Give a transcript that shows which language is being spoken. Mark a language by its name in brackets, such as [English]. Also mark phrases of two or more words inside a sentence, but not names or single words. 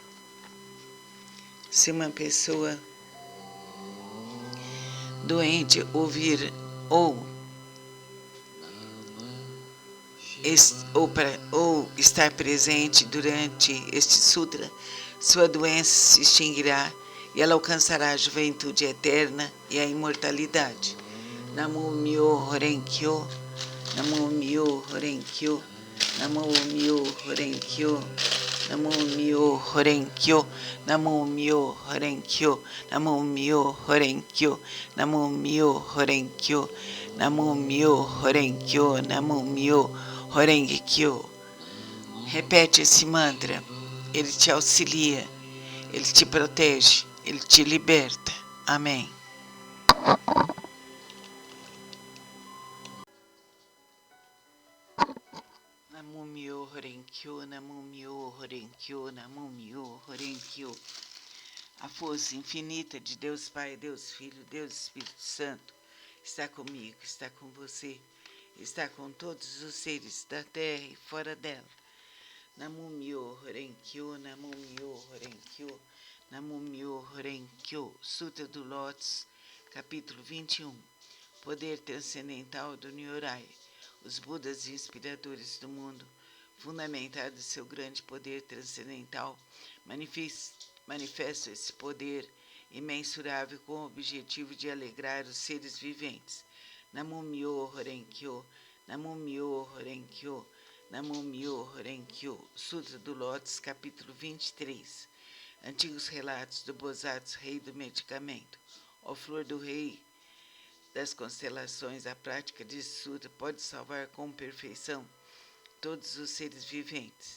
[Portuguese] Se uma pessoa doente ouvir ou estar presente durante este sutra, sua doença se extinguirá e ela alcançará a juventude eterna e a imortalidade. [Japanese] 南無妙法蓮経 南無妙法蓮経 南無妙法蓮経 南無妙法蓮経 南無妙法蓮経 南無妙法蓮経 南無妙法蓮経 南無妙法蓮経 南無妙法蓮経. [Portuguese] Repete esse mantra, ele te auxilia, ele te protege, ele te liberta. Amém. [Japanese] 南無妙法蓮経 南無妙法蓮経 南無妙法蓮経. [Portuguese] A força infinita de Deus Pai, Deus Filho, Deus Espírito Santo está comigo, está com você, está com todos os seres da terra e fora dela. [Japanese] 南無妙法蓮経 南無妙法蓮経 南無妙法蓮経. [Portuguese] Sutra do Lótus, capítulo 21. Poder transcendental do Nyorai. Os Budas inspiradores do mundo, fundamentados em seu grande poder transcendental, manifestam esse poder imensurável com o objetivo de alegrar os seres viventes. [Japanese] 南無妙法蓮華経 南無妙法蓮華経 南無妙法蓮華経. [Portuguese] Sutra do Lótus, capítulo 23. Antigos relatos do Bosatsu, rei do medicamento. Ó flor do rei das constelações, a prática desse sutra pode salvar com perfeição todos os seres viventes.